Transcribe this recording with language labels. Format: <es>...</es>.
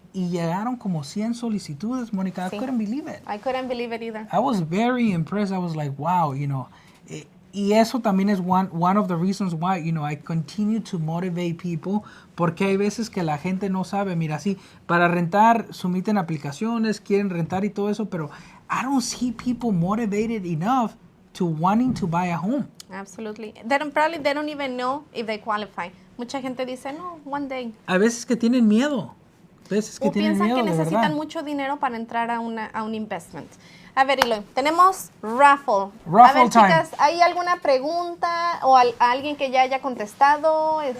<es>Y llegaron como 100 solicitudes, Mónica.</es> <en>I couldn't believe it. I couldn't believe it either. I was very impressed. I was like, wow,</en> <es>Y eso también es</es> <en>one of the reasons why, I continue to motivate people,</en> <es>porque hay veces que la gente no sabe, mira, sí, para rentar, someten aplicaciones, quieren rentar y todo eso, pero</es> <en>I don't see people motivated enough to wanting to buy a home. Absolutely. They don't even know if they qualify.</en> <es>Mucha gente dice, no,</es> <en>one day.</en> <es>A veces que tienen miedo. O piensan que necesitan mucho dinero para entrar a un investment. A ver, Eloy, tenemos raffle. A ver, chicas, ¿hay alguna pregunta o alguien que ya haya contestado?</es>